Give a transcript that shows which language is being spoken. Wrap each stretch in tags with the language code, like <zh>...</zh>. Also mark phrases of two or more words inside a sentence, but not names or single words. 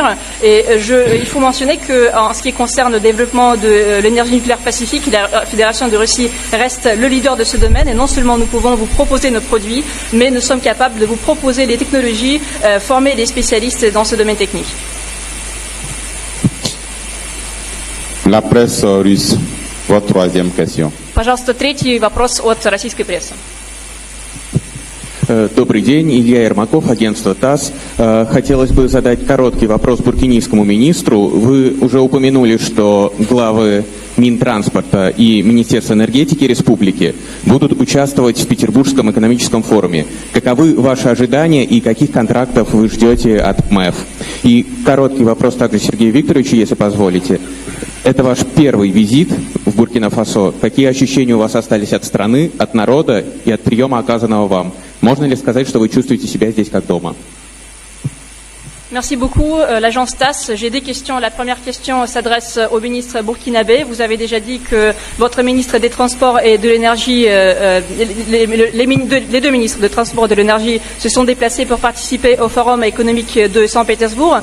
<fr>Et il faut mentionner qu'en ce qui concerne le développement de l'énergie nucléaire pacifique, la Fédération de Russie reste le leader de ce domaine et non seulement nous pouvons vous proposer nos produits, mais nous sommes capables de vous proposer les technologies, former des spécialistes dans ce domaine technique. La presse russe, votre troisième question.</fr> <ru>Пожалуйста, третий вопрос от российской прессы. Добрый день, Илья Ермаков, агентство ТАСС. Хотелось бы задать короткий вопрос буркинийскому министру. Вы уже упомянули, что главы Минтранспорта и Министерства энергетики республики будут участвовать в Петербургском экономическом форуме. Каковы ваши ожидания и каких контрактов вы ждете от МЭФ? И короткий вопрос также Сергею Викторовичу, если позволите. Это ваш первый визит в Буркина-Фасо. Какие ощущения у вас остались от страны, от народа и от приема, оказанного вам? Можно ли сказать, что вы чувствуете себя здесь как дома?</ru> <fr>Merci beaucoup. L'agence TASS, j'ai deux questions. La première question s'adresse au ministre burkinabé. Vous avez déjà dit que votre ministre des Transports et de l'Énergie, les deux ministres des Transports et de l'Énergie se sont déplacés pour participer au Forum économique de Saint-Pétersbourg.</fr>